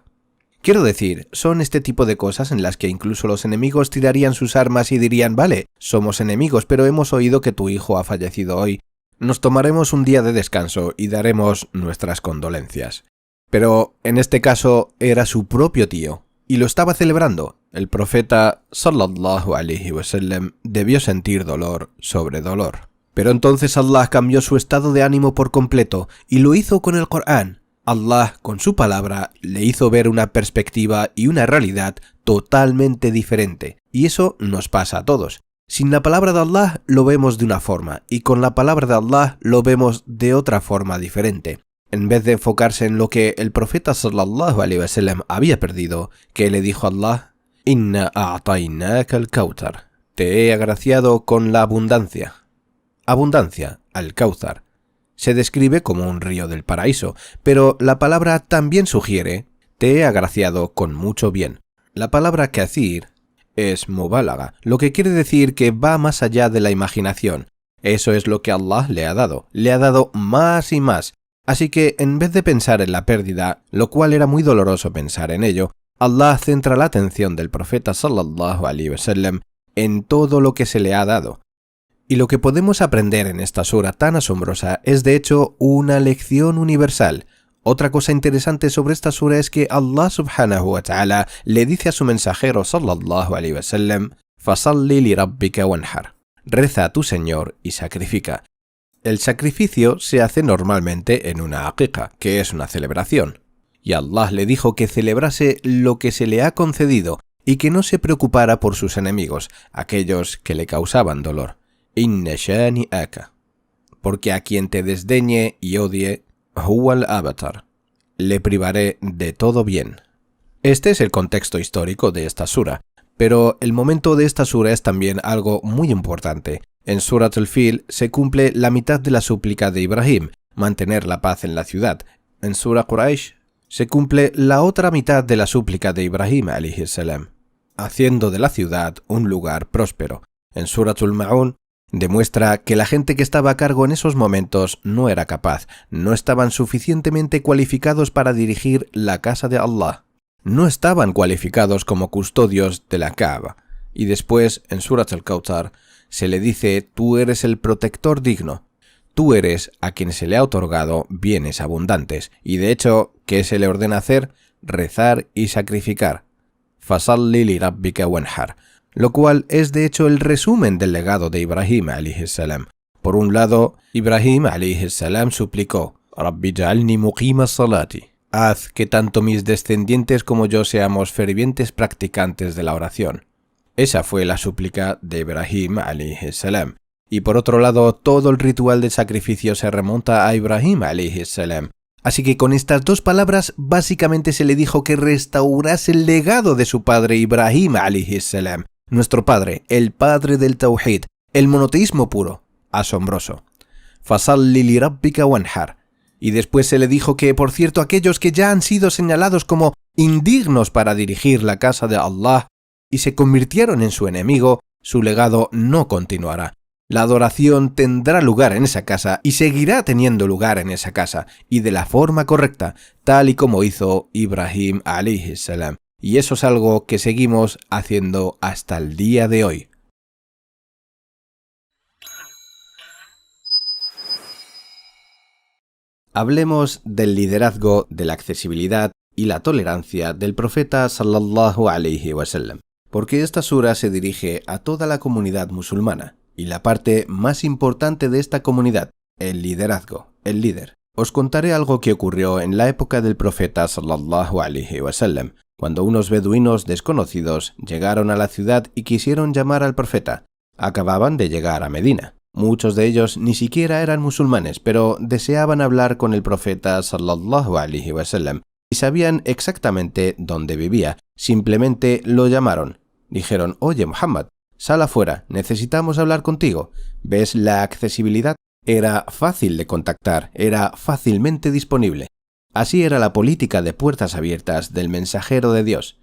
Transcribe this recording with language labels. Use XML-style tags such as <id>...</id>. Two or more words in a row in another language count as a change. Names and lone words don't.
<es>Quiero decir, son este tipo de cosas en las que incluso los enemigos tirarían sus armas y dirían: vale, somos enemigos, pero hemos oído que tu hijo ha fallecido hoy. Nos tomaremos un día de descanso y daremos nuestras condolencias. Pero en este caso era su propio tío, y lo estaba celebrando. El profeta</es> <ar>صلى الله عليه وسلم</ar> <es>debió sentir dolor sobre dolor. Pero entonces Allah cambió su estado de ánimo por completo, y lo hizo con el Corán. Allah, con su palabra, le hizo ver una perspectiva y una realidad totalmente diferente. Y eso nos pasa a todos. Sin la palabra de Allah lo vemos de una forma, y con la palabra de Allah lo vemos de otra forma diferente. En vez de enfocarse en lo que el profeta</es> <ar>صلى الله عليه وسلم</ar> <es>había perdido, ¿qué le dijo Allah?</es> <ar>إنا أعطيناك الكوثر.</ar> <es>Te he agraciado con la abundancia. Abundancia, al-Kawthar, se describe como un río del paraíso, pero la palabra también sugiere: te he agraciado con mucho bien. La palabra kathir es mubálaga, lo que quiere decir que va más allá de la imaginación. Eso es lo que Allah le ha dado más y más. Así que en vez de pensar en la pérdida, lo cual era muy doloroso pensar en ello, Allah centra la atención del profeta</es> <ar>صلى الله عليه وسلم</ar> <es>en todo lo que se le ha dado. Y lo que podemos aprender en esta sura tan asombrosa es de hecho una lección universal. Otra cosa interesante sobre esta sura es que Allah</es> <ar>سبحانه وتعالى</ar> <es>le dice a su mensajero</es> <ar>صلى الله عليه وسلم: فصل لربك وانحر.</ar> <es>Reza a tu Señor y sacrifica. El sacrificio se hace normalmente en una aqiqa, que es una celebración. Y Allah le dijo que celebrase lo que se le ha concedido y que no se preocupara por sus enemigos, aquellos que le causaban dolor.</es> <ar>إن شانئك.</ar> <es>Porque a quien te desdeñe y odie,</es> <ar>هو الأبتر,</ar> <es>le privaré de todo bien. Este es el contexto histórico de esta sura, pero el momento de esta sura es también algo muy importante. En Surat al-Fil se cumple la mitad de la súplica de Ibrahim, mantener la paz en la ciudad. En Surah Quraysh se cumple la otra mitad de la súplica de Ibrahim</es> <ar>عليه السلام,</ar> <es>haciendo de la ciudad un lugar próspero. En Surat al-Ma'un demuestra que la gente que estaba a cargo en esos momentos no era capaz, no estaban suficientemente cualificados para dirigir la casa de Allah. No estaban cualificados como custodios de la Kaaba. Y después, en Surat al-Kawthar, se le dice: tú eres el protector digno. Tú eres a quien se le ha otorgado bienes abundantes. Y de hecho, ¿qué se le ordena hacer? Rezar y sacrificar.</es> <ar>فصل لربك وانحر.</ar> <es>Lo cual es de hecho el resumen del legado de Ibrahim</es> <ar>عليه السلام.</ar> <es>Por un lado, Ibrahim</es> <ar>عليه السلام</ar> <es>suplicó:</es> <ar>رب اجعلني مقيم الصلاة.</ar> <es>Haz que tanto mis descendientes como yo seamos fervientes practicantes de la oración. Esa fue la súplica de Ibrahim</es> <ar>عليه السلام.</ar> <es>Y por otro lado, todo el ritual de sacrificio se remonta a Ibrahim</es> <ar>عليه السلام.</ar> <es>Así que con estas dos palabras básicamente se le dijo que restaurase el legado de su padre Ibrahim</es> <ar>عليه السلام.</ar> <es>Nuestro padre, el padre del tawhid, el monoteísmo puro. Asombroso.</es> <ar>فصل لربك وانحر.</ar> <es>Y después se le dijo que, por cierto, aquellos que ya han sido señalados como indignos para dirigir la casa de Allah y se convirtieron en su enemigo, su legado no continuará. La adoración tendrá lugar en esa casa y seguirá teniendo lugar en esa casa, y de la forma correcta, tal y como hizo Ibrahim</es> <ar>عليه السلام.</ar> <es>Y eso es algo que seguimos haciendo hasta el día de hoy. Hablemos del liderazgo, de la accesibilidad y la tolerancia del profeta</es> <ar>صلى الله عليه وسلم,</ar> <es>porque esta sura se dirige a toda la comunidad musulmana y la parte más importante de esta comunidad, el liderazgo, el líder. Os contaré algo que ocurrió en la época del profeta</es> <ar>صلى الله عليه وسلم,</ar> <es>cuando unos beduinos desconocidos llegaron a la ciudad y quisieron llamar al profeta. Acababan de llegar a Medina. Muchos de ellos ni siquiera eran musulmanes, pero deseaban hablar con el profeta</es> <ar>صلى الله عليه وسلم</ar> <es>y sabían exactamente dónde vivía. Simplemente lo llamaron. Dijeron: «Oye, Muhammad, sal afuera, necesitamos hablar contigo». ¿Ves la accesibilidad? Era fácil de contactar, era fácilmente disponible. Así era la política de puertas abiertas del mensajero de Dios.</es>